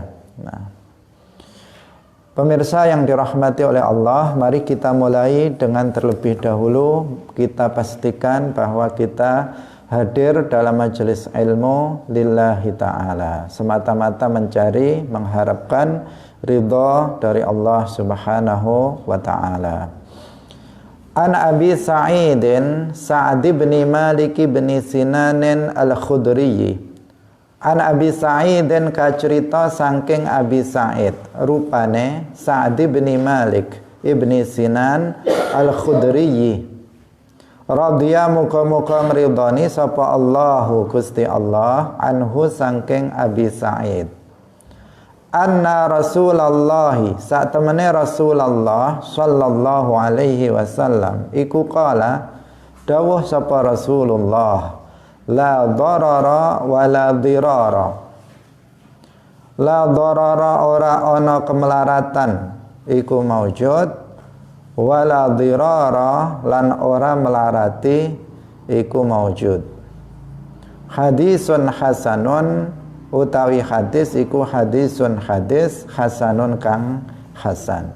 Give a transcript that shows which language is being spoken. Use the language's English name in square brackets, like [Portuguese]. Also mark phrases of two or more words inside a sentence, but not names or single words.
[Indonesian] Nah, pemirsa yang dirahmati oleh Allah, mari kita mulai dengan terlebih dahulu kita pastikan bahwa kita hadir dalam majelis ilmu [Arabic] لله تعالى, [Indonesian] semata-mata mencari, mengharapkan ridha dari [Arabic] الله سبحانه وتعالى. عن أبي سعيد سعد بن مالك بن سنان الخدري. عن أبي سعيد [Javanese] kacerita saking Abi Sa'id, rupane Sa'd bin Malik ibni Sinan al-Khudri. Radhiya muga-muga ngridhani sapa Allahu Gusti Allah anhu saking Abi Sa'id. [Arabic] أن رسول الله [Javanese] sak temene Rasulullah [Arabic] صلى الله عليه وسلم [Javanese] iku qala dawuh sapa Rasulullah [Arabic] لا ضرر ولا ضرار. لا ضرر [Javanese] ora ana kemelaratan iku maujud [Arabic] ولا ضرار [Javanese] lan ora melarati iku maujud. [Arabic] حديث حسن [Javanese] utawi hadis iku hadisun hadis hasanun kang hasan.